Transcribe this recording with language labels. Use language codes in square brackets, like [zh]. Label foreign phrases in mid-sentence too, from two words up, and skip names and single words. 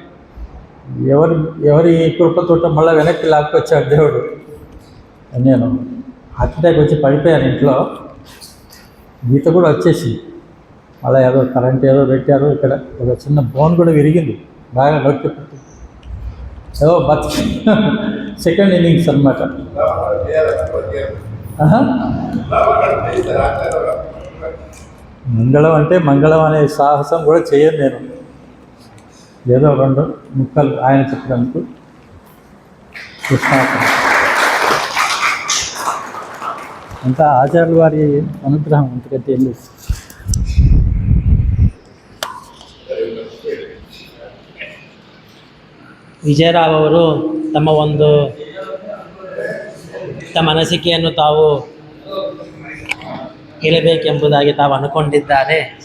[te] ఎవరి కృపతో మళ్ళీ వెనక్కి లాక్కొచ్చాడు దేవుడు. నేను [en] heart attack [te] వచ్చి పడిపోయాను ఇంట్లో, గీత కూడా వచ్చేసి, అలా ఏదో కరెంట్ ఏదో పెట్టారు, ఇక్కడ ఒక చిన్న బోన్ కూడా విరిగింది, బాగా నొక్కి [en] but second innings [te] ಅನ್మాట మంగళం అంటే మంగళం అనే సాహసం కూడా చేయను నేను. ఏదో 2 ముక్కలు ఆయన చెప్పడానికి కృష్ణార్పణ. అంతా ఆచార్యుల వారి అనుగ్రహం, అంతకంటే ఏం లేదు. [kn] ವಿಜಯರಾವ್ ಅವರು ತಮ್ಮ ಅನಿಸಿಕೆಯನ್ನು ತಾವು ಹೇಳಬೇಕೆಂಬುದಾಗಿ ತಾವು ಅಂದುಕೊಂಡಿದ್ದಾರೆ.